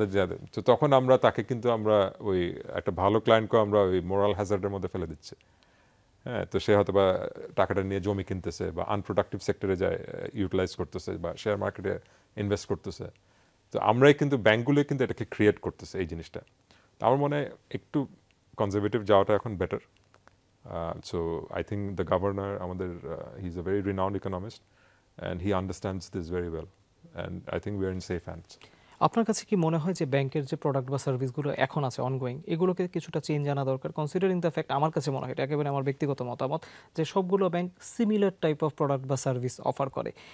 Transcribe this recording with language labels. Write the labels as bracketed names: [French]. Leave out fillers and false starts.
[Bangla] তাদের তো তখন আমরা তাকে কিন্তু আমরা ওই একটা ভালো ক্লায়েন্টকে আমরা ওই মোরাল হ্যাজার্ডের মধ্যে ফেলে দিচ্ছি। হ্যাঁ, তো সে হয়তো বা টাকাটা নিয়ে জমি কিনতেছে, বা আনপ্রোডাক্টিভ সেক্টরে যায় ইউটিলাইজ করতেছে, বা শেয়ার মার্কেটে ইনভেস্ট করতেছে। তো আমরাই কিন্তু ব্যাংকগুলোই কিন্তু এটাকে ক্রিয়েট করতেছে এই জিনিসটা। আমার মনে হয় একটু কনজারভেটিভ যাওয়াটা এখন better. [English] So I think the governor, he's a very renowned economist, and he understands this very well. And I think we are in safe hands. [Bangla] আপনার কাছে কি মনে হয় যে ব্যাংকের যে প্রোডাক্ট বা সার্ভিসগুলো এখন আছে অনগোয়িং, এগুলোকে কিছুটা চেঞ্জ আনা দরকার, [English] Considering the fact? [Bangla] আমার কাছে মনে হয়, এটা একেবারে আমার ব্যক্তিগত মতামত, যে সবগুলো bank similar type of product বা সার্ভিস অফার করে।